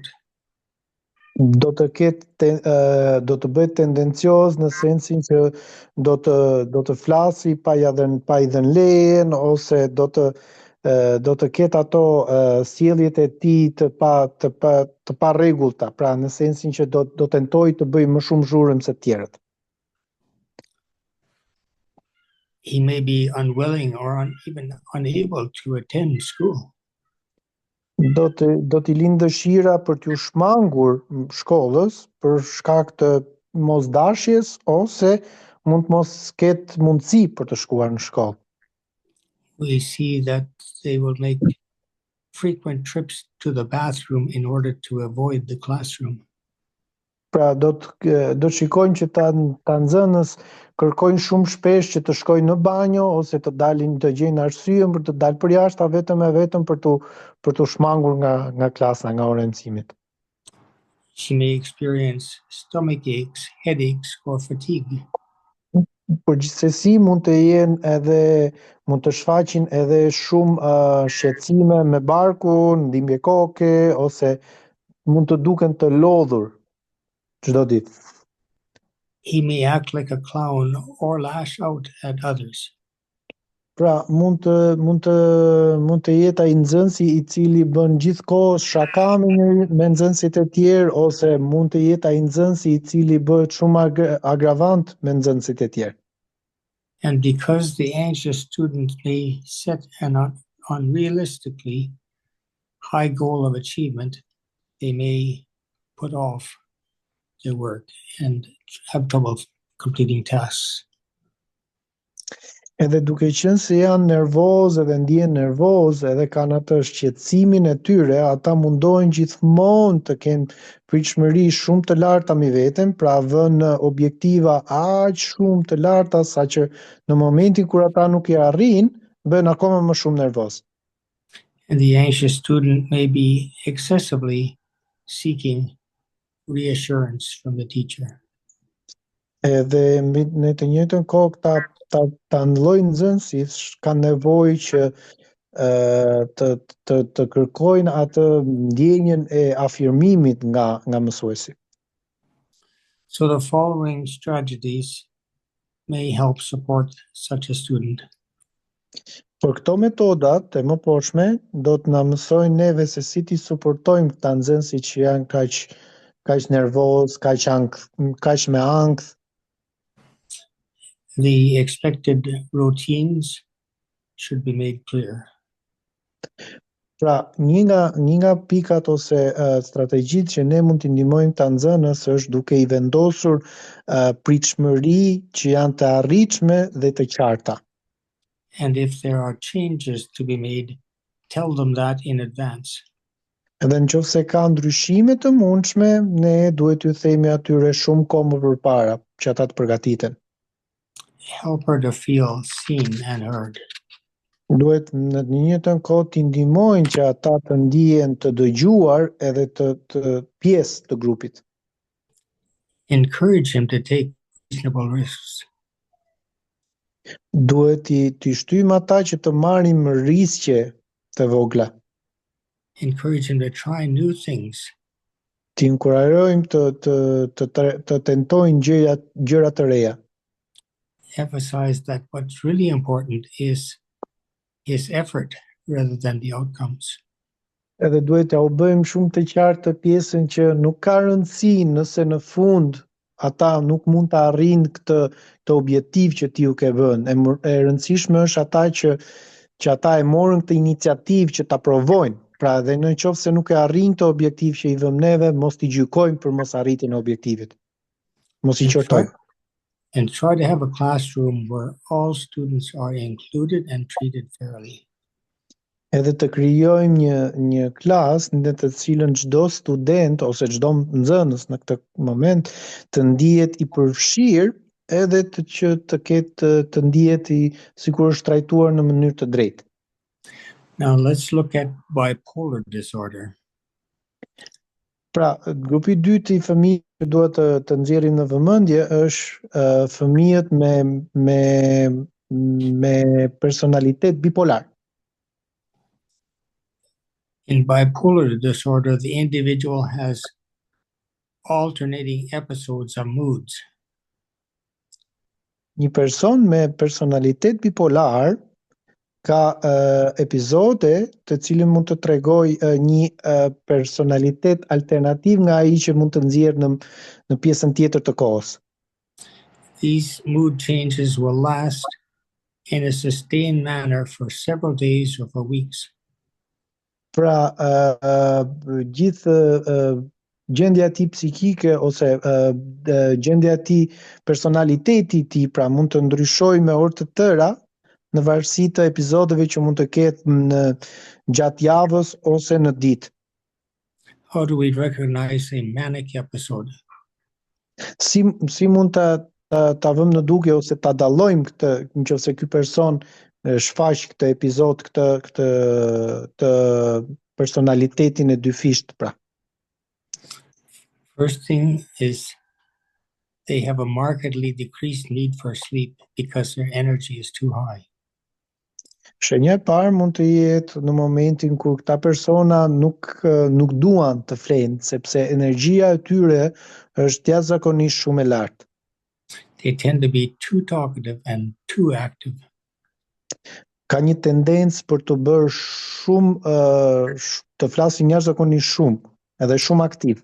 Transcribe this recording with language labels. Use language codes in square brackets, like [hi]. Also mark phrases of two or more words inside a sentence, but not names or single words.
[sq] Do të bëhet tendencioz në sensin që do të flasi pa I dhënë lejen ose do të ketë ato sjelljet e tij të pa rregullta, pra në sensin që do tentojë të bëjë më shumë zhurmë se të tjerët. [en] He may be unwilling or even unable to attend school. [sq] Do t'i lindë dëshira për t'u shmangur shkollës për shkak të mosdashjes ose mund të mos ketë mundësi për të shkuar në shkollë. [en] We see that they will make frequent trips to the bathroom in order to avoid the classroom. [sq] Pra do të shikojnë që ta nxënës kërkojnë shumë shpesh që të shkojnë në banjo ose të dalin të gjejnë arsye për të dalë përjashtë vetëm për të shmangur nga klasa, nga ora e mësimit. [en] She may experience stomach aches, headaches, or fatigue. [sq] Por gjithsesi mund të shfaqin edhe shumë shqetësime me barkun, dhimbje koke ose mund të duken të lodhur çdo ditë. [en] He may act like a clown or lash out at others. [sq] Pra mund të jetë ai nxënësi I cili bën gjithkohë shaka me nxënësit e tjerë ose mund të jetë ai nxënësi I cili bëhet shumë agravant me nxënësit e tjerë. [en] And because the anxious student may set an unrealistically high goal of achievement, they may put off their work and have trouble completing tasks. [sq] Edhe duke qenë se janë nervozë edhe ndjen nervozë edhe kanë atë shqetësimin e tyre, ata mundohen gjithmonë të kenë pritshmëri shumë të larta mbi veten, pra vënë objektiva aq shumë të larta saqë në momentin kur ata nuk i arrin, bëhen akoma më shumë nervoz. [en] And the anxious student may be excessively seeking reassurance from the teacher. [sq] Edhe në të njëjtën kohë ta lloj nxënësit kanë nevojë që të kërkojnë atë ndjenjën e afirmimit nga mësuesi. [en] So the following strategies may help support such a student. [sq] Por këto metodat e mëposhme do të na mësojnë neve se si ti suportojmë këta nxënësit që janë kaq nervoz, kaq me ankth. [en] The expected routines should be made clear. [sq] Pra, një nga pikat ose strategjitë që ne mund t'i ndihmojmë ta nxënës është duke i vendosur pritshmëri që janë të arritshme dhe të qarta. [en] And if there are changes to be made, tell them that in advance. [sq] Edhe nëse ka ndryshime të mundshme, ne duhet t'ju themi atyre shumë kohë më përpara që ata të përgatiten. [en] Help her to feel seen and heard. [sq] Duhet në të njëjtën kohë t'i ndihmojnë që ata të ndihen të dëgjuar edhe të pjesë të grupit. [en] Encourage him to take reasonable risks. [sq] Duhet t'i shtyjmë ata që të marrin riske të vogla. [en] Encourage him to try new things. [sq] T'i inkurajojmë të tentojnë gjëra të reja. [en] Emphasize that what's really important is his effort rather than the outcomes. [sq] Edhe duhet t'ja u bëjmë shumë të qartë të pjesën që nuk ka rëndësi nëse në fund ata nuk mund të arrijnë këtë objektiv që ti u ke vënë. E rëndësishme është ata që ata e morën këtë iniciativë që ta provojnë. Pra edhe në qoftë se nuk e arrin këtë objektiv që i vëmë neve, mos t'i gjykojmë për mos arritjen e objektivit. Mos i qortojmë. [en] And try to have a classroom where all students are included and treated fairly. [sq] Edhe të krijojmë një klasë në të cilën çdo student ose çdo nxënës në këtë moment të ndihet i përfshirë edhe që të ndihet sikur është trajtuar në mënyrë të drejtë. [en] Now let's look at bipolar disorder. [sq] Pra, grupi i dytë i fëmijëve që duhet të nxjerrim në vëmendje është fëmijët me personalitet bipolar. [en] In bipolar disorder, the individual has alternating episodes of moods. [sq] Një person me personalitet bipolar ka epizode të cilën mund të tregoj një personalitet alternativ nga ai që mund të nxjerrë në pjesën tjetër të kohës. [en] These mood changes will last in a sustained manner for several days or for weeks. [sq] Pra, gjithë gjendja e tij psikike ose gjendja e tij personaliteti i tij pra mund të ndryshojë me orë të tëra në varësi të epizodeve që mund të ketë gjatë javës ose në ditë. [en] How do we recognize a manic episode? [sq] Si mund ta vëmë në duke ose ta dallojmë këtë nëse ky person shfaq këtë epizod këtë personalitetin e dyfisht pra. [en] First thing is they have a markedly decreased need for sleep because their energy is too high. [sq] Shenja e parë mund të jetë në momentin kur këta persona nuk duan të flenë, sepse energjia e tyre është jashtëzakonisht shumë e lartë. [en] They tend to be too talkative and too active. [sq] Ka një tendencë për të bërë shumë të flasin jashtëzakonisht shumë, edhe shumë aktiv.